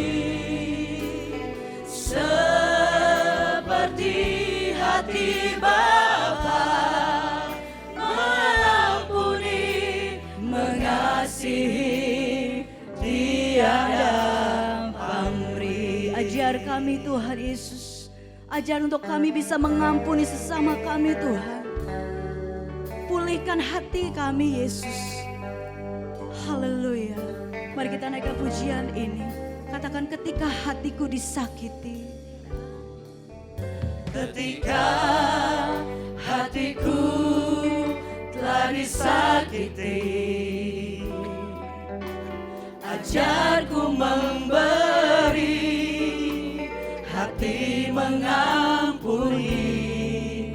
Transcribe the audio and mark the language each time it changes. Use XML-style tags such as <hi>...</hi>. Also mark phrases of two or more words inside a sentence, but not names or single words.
<id>Seperti hati Bapa mengampuni, mengasihi, tiada pamrih. Ajar kami Tuhan Yesus. Ajar untuk kami bisa mengampuni sesama kami Tuhan. Pulihkan hati kami Yesus. Haleluya. Mari kita naikkan pujian ini. Katakan ketika hatiku disakiti. Ketika hatiku telah disakiti, ajarku memberi, hati mengampuni.</id>